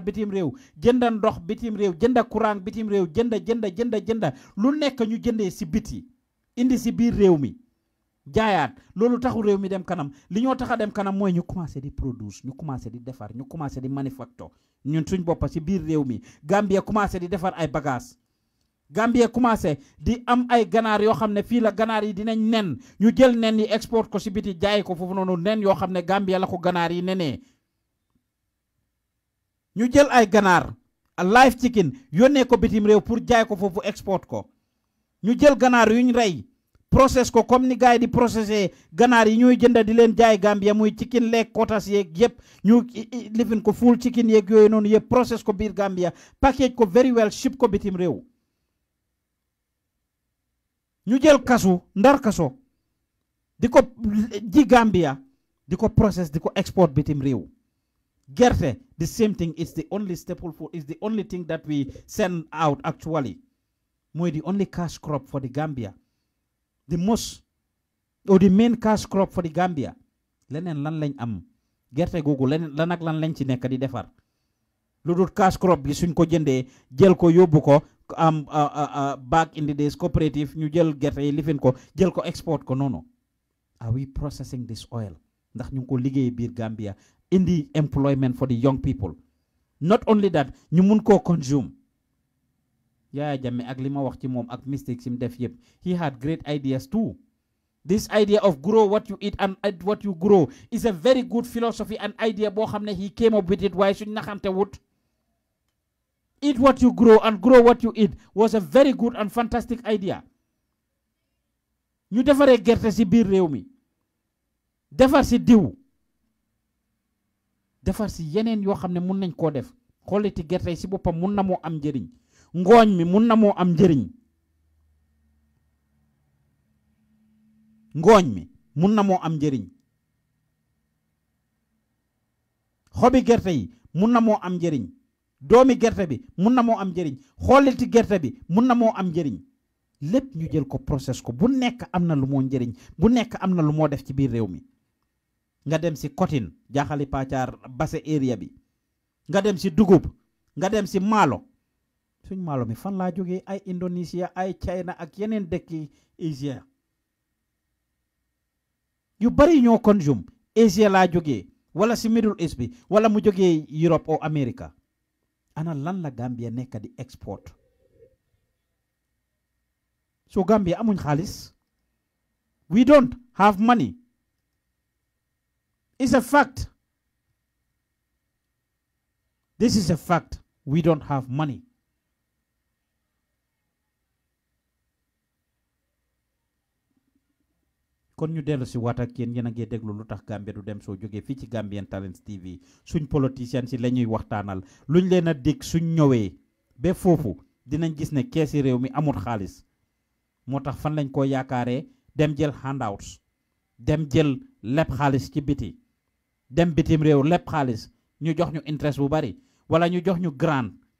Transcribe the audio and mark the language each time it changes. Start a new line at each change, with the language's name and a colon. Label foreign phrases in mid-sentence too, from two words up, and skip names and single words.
Wolof: bitim réew jënd ndox bitim réew jënd courant bitim réew jënd lu nekk ñu jëndee si biti indi si biir réew mi jaayaat loolu taxu réew mi dem kanam li ñoo tax a dem kanam mooy ñu commencé di produce ñu commencé di defar ñu commencé di manufacture ñun suñ boppa si biir réew mi Gambia commencé di defar ay bagages Gambia commencé di am ay ganaar yoo xam ne fii la ganaar yi dinañ nen ñu jël nen yi export ko si biti jaay ko foofu noonu nen yoo xam ne Gambia la ko ganaar yi nenee ñu jël ay ganaar
English: live chicken
Wolof: yónnee ko bitim réew pour jaay ko foofu export ko ñu jël ganaar yuñ rey process ko comme ni gars yi di processé ganaar yi ñuy jënd di leen jaay Gambia muy
English: chicken leg quotas
Wolof: yeeg yëpp ñu lifin ko
English: full chicken
Wolof: yeeg yooyu noonu yëpp process ko biir Gambia package ko
English: very well
Wolof: ship ko bitim réew ñu jël kasu ndar kaso di ko ji Gambia di ko process di ko export bitim réew gerte
English: the same thing is the only staple food is the only thing that we send out actually mooy the only cash crop for the Gambia the most or the main cash crop for the Gambia
Wolof: leneen lan lañ am gerte googu leneen lan ak lan lañ ci nekk di defar lu dul
English: cash crop
Wolof: bi suñ ko jëndee jël ko yóbbu ko
English: back in the days cooperative
Wolof: ñu jël gerte yi lifin ko jël ko export ko noonu
English: are we processing this oil
Wolof: ndax ñu ngi ko liggéey biir Gambia indi
English: employment for the young people not only that
Wolof: ñu mun koo consume Yaya Jammeh ak li ma wax ci moom ak mistakes sim def yëpp
English: he had great ideas too. This idea of grow what you eat and what you grow is a very good philosophy and idea
Wolof: boo xam ne
English: he came up with it
Wolof: waaye suñ naxante wut.
English: Eat what you grow and grow what you eat was a very good and fantastic idea.
Wolof: ñu defaree gerte si biir réew mi defar si diw defar si yeneen yoo xam ne mun nañ koo def xooliti gerte si boppam mun na moo am njëriñ. ngooñ mi mun na moo am njëriñ ngooñ mi mun na moo am njëriñ xobi gerte yi mun na moo am njëriñ doomi gerte bi mun na moo am njëriñ xooliti gerte bi mun na moo am njëriñ lépp ñu jël ko process ko bu nekk am na lu moo njëriñ bu nekk am na lu moo def ci biir réew mi nga dem si cotton jaaxali paacaar base area bi nga dem si dugub nga dem si maalo suñ maalo mi fan laa jógee ay Indonesia ay China ak yeneen dëkki Asia yu bari ñoo consume Asia laa jógee wala si Middle East bi wala mu jógee Europe o America ana lan la Gambia nekk di export so Gambia amuñ xaalis
English: we don't have money it's a fact this is a fact we don't have money
Wolof: kon ñu dellu si waat ak yéen a ngi déglu lu tax Gambia du dem soo jógee fii ci Gambian Talents TV suñ politiciens si la ñuy waxtaanal luñ leen a dig suñ ñëwee ba foofu dinañ gis ne keesi réew mi amul xaalis moo tax fan lañ ko yaakaaree dem jël handouts dem jël leb xaalis ci biti dem bitim réew leb xaalis ñu jox ñu interest bu bari wala ñu jox ñu grant